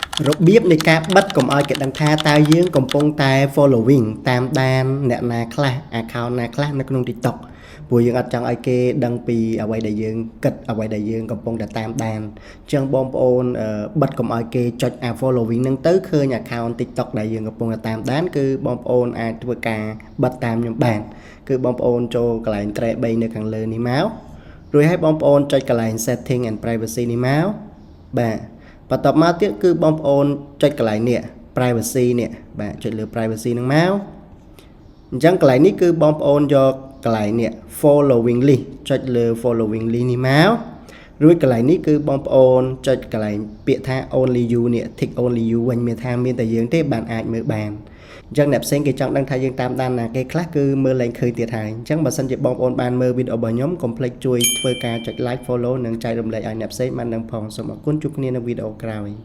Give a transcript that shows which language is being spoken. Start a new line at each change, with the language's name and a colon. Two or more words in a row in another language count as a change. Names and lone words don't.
Khmer: របៀបនៃការបិទកុំឲ្យគេដឹងថាតើយើងកំពុងតែ following តាមដានអ្នកណាខ្លះ account ណាខ្លះនៅក្នុង TikTok ព្រោះយើងអត់ចង់ឲ្យគេដឹងពីអ្វីដែលយើងគិតអ្វីដែលយើងកំពុងតែតាមដានអញ្ចឹងបងប្អូនបិទកុំឲ្យ គេចុច following ហ្នឹងទៅឃើញ account TikTok ដែលយើងកំពុងតែតាមដានគឺបងប្អូនអាចធ្វើការបិទតាមខ្ញុំបានគឺបងប្អូនចូលកន្លែង tre 3នៅខាងលើ នេះមករួចហើយបងប្អូនចុចកន្លែង
English: setting and privacy
Khmer: នេះមកបាទបន្ទាប់មកទៀតគឺបងប្អូនចុចកន្លែងនេះ privacy នេះបាទ ចុចលើ privacy ហ្នឹងមកអញ្ចឹងកន្លែងនេះគឺបងប្អូនយកកន្លែងនេះ
English: following list
Khmer: ចុចលើ
English: following list
Khmer: នេះមករួចកន្លែងនេះគឺបងប្អូនចុចកន្លែងពាក្យថា
English: only you
Khmer: នេះ
English: tick only you
Khmer: វិញមានថាមានតែយើងទេបានអាចមើលបានអញ្ចឹងអ្នកផ្សេងគេចង់ដឹងថាយើងតាមដានណាគេខ្លះគឺមើលឡើងឃើញទៀតហើយអញ្ចឹងបើសិនជាបងប្អូនបានមើលវីដេអូរបស់ខ្ញុំកុំភ្លេចជួយធ្វើការចុច
English: like follow
Khmer: និងចែករំលែកឲ្យអ្នកផ្សេងបានដឹងផងសូមអរគុណជួបគ្នានៅវីដេអូក្រោយ